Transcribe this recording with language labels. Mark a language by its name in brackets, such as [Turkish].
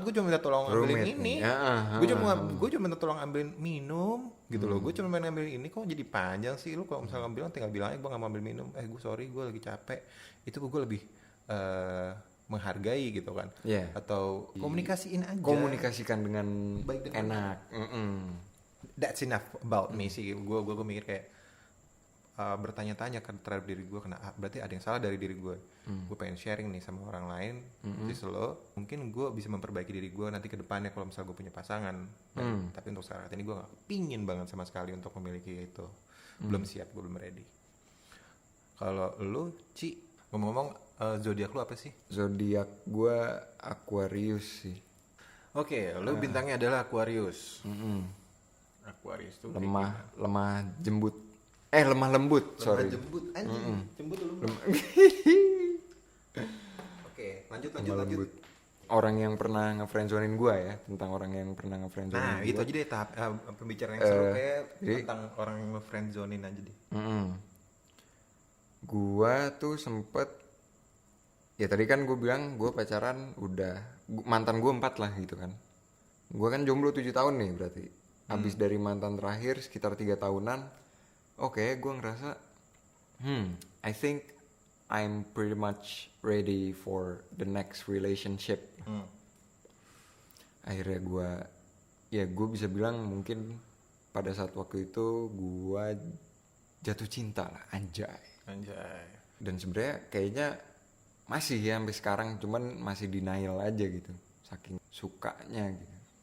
[Indonesian] Gue cuma minta tolong ambilin ini. Gue cuma minta tolong ambilin minum gitu loh. Gue cuma main ambilin ini, kok jadi panjang sih? Lu kalau misalnya bilang tinggal bilang aja gue nggak mau ambil minum. Gue sorry, gue lagi capek. Itu gue lebih menghargai gitu kan. Atau komunikasiin aja. Komunikasikan dengan baik dan enak. [English] That's enough about me [Indonesian] sih. Gue mikir kayak bertanya-tanya kan terhadap diri gue, berarti ada yang salah dari diri gue. Gue pengen sharing nih sama orang lain, lo mungkin gue bisa memperbaiki diri gue nanti ke depannya kalau misalnya gue punya pasangan. Tapi untuk saat ini gue nggak pingin banget sama sekali untuk memiliki itu. Belum siap, gue belum ready. Kalau lo, Ci, ngomong-ngomong, zodiak lo apa sih? Zodiak gue Aquarius sih. Oke, lo bintangnya adalah Aquarius. Aquarius tuh lemah jembut. Lemah lembut, sorry. Jembut, anjing. Jembut lu. Oke, lanjut. Lembut. Orang yang pernah nge-friendzonin gue ya, tentang orang yang pernah nge-friendzonin Nah, gua. itu aja deh tahap pembicaraan yang seru kayak tentang orang yang nge-friendzonin aja deh. Gua tuh sempet, ya tadi kan gue bilang gue pacaran udah, mantan gue 4 lah gitu kan. Gue kan jomblo 7 tahun nih berarti. Habis dari mantan terakhir sekitar 3 tahunan. [English] Oke, [Indonesian] gue ngerasa [English] I think I'm pretty much ready for the next relationship. [Indonesian] Akhirnya gue bisa bilang mungkin pada saat waktu itu gue jatuh cinta lah, anjay. Dan sebenarnya kayaknya masih ya sampai sekarang, cuman masih denial aja gitu, saking sukanya gitu.